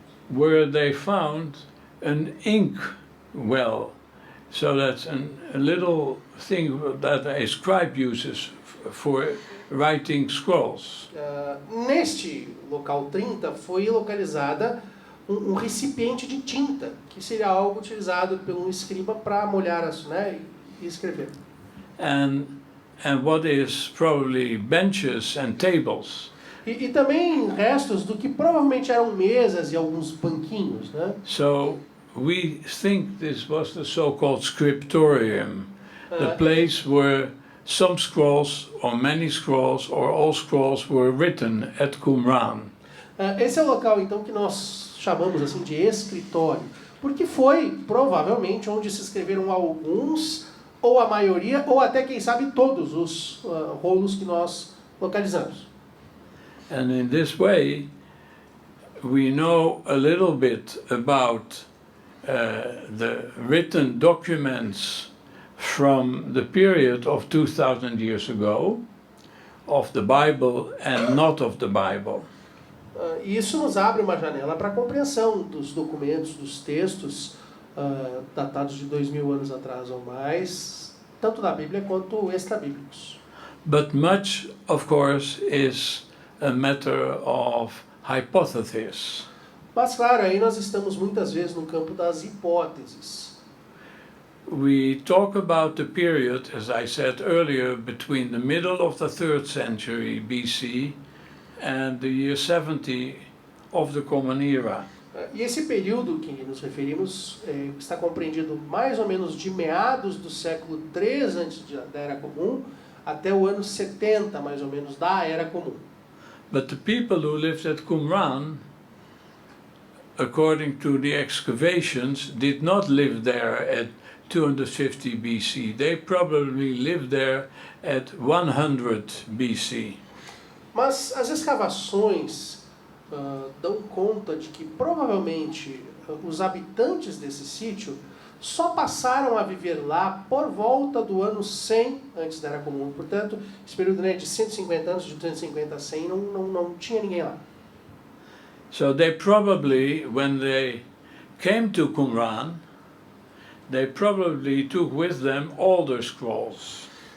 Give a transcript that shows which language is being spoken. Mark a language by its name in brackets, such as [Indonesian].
[English] where they found an ink well. So that's a little thing that a scribe uses for writing scrolls. [Portuguese] Neste local 30 foi localizada um recipiente de tinta, que seria algo utilizado por um escriba para molhar, né, e escrever. [English] And what is probably benches and tables. [Portuguese] E também restos do que provavelmente eram mesas e alguns banquinhos, né? [English] So we think this was the so-called scriptorium, the place where some scrolls or many scrolls or all scrolls were written at Qumran. [Portuguese] Esse é o local então que nós chamamos assim de escritório, porque foi provavelmente onde se escreveram alguns, ou a maioria, ou até quem sabe todos os rolos que nós localizamos. [English] And in this way, we know a little bit about the written documents from the period of 2,000 years ago, of the Bible and not of the Bible. [Portuguese] E isso nos abre uma janela para a compreensão dos documentos, dos textos datados de 2000 anos atrás ou mais, tanto da Bíblia quanto extra-bíblicos. [English] But much, of course, is a matter of hypothesis. [Portuguese] Mas claro, aí nós estamos muitas vezes no campo das hipóteses. [English] We talk about the period, as I said earlier, between the middle of the 3rd century BC and the year 70 of the Common Era. [Portuguese] E esse período que nos referimos está compreendido mais ou menos de meados do século 3 antes da Era Comum até o ano 70, mais ou menos, da Era Comum. [English] But the people who lived at Qumran, according to the excavations, did not live there at 250 BC. They probably lived there at 100 BC. [Portuguese] Mas as escavações dão conta de que provavelmente os habitantes desse sítio só passaram a viver lá por volta do ano 100 antes da Era Comum. Portanto, esse período, né, de 150 anos, de 250 a 100, não tinha ninguém lá. [English] So they probably, when they came to Qumran, they probably took with them all the scrolls.